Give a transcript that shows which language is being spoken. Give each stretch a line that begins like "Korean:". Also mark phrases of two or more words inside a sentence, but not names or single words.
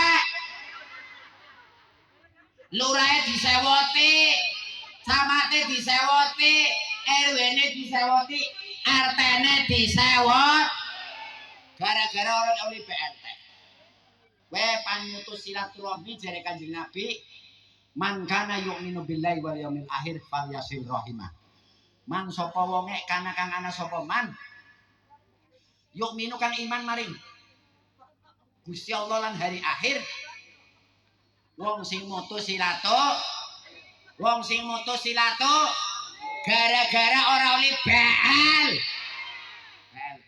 Javanese: Lurahe disewoti, camate disewoti, RW-ne disewoti, RT-ne disewot gara-gara ora oleh BLT. Kowe panutus silaturahmi jare Kanjeng Nabi,
Arabic: man kana yu'minu billahi wal yaumil akhir falyasil rahimah.
Javanese: Man sapa wonge kana kang ana sapa
Arabic: man yu'minu
Javanese: kan iman maring Gusti Allah lan hari akhir. Wong sing mutus silato gara-gara ora oleh BLT.